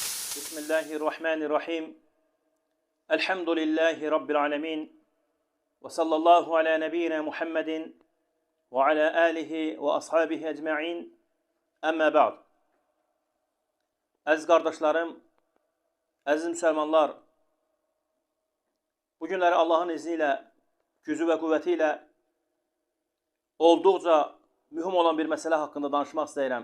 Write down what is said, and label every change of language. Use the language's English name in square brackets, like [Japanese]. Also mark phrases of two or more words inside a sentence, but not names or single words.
[Arabic] بسم الله الرحمن الرحيم. الحمد لله رب العالمين. وصلى الله على نبينا محمد وعلى آله وأصحابه أجمعين. أما بعد. [Azerbaijani] Əziz qardaşlarım, əziz müsəlmanlar, bu günləri Allahın izni ilə, gücü və qüvvəti ilə olduqca mühüm olan bir məsələ haqqında danışmaq istəyirəm.